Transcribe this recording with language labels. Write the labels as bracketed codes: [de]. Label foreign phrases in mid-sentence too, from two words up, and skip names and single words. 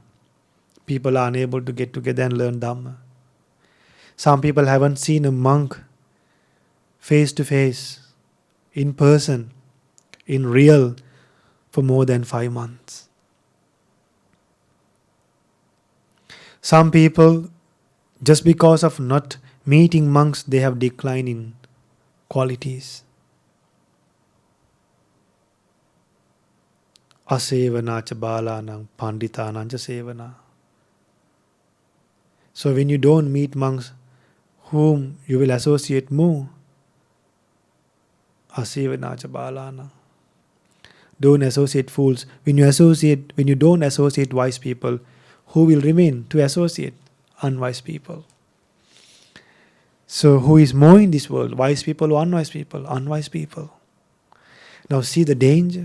[en] People are unable to get together and learn Dhamma. Some people haven't seen a monk face to face, in person, in real, for more than 5 months. Some people, just because of not meeting monks, they have declined in qualities. [pi] Asevana cha balanang panditanang cha sevana. [en] So when you don't meet monks, whom you will associate more? [pi] Asevana cha balanang. [en] Don't associate fools. When you don't associate wise people, who will remain to associate? Unwise people. So who is more in this world? Wise people or unwise people? Unwise people. Now see the danger.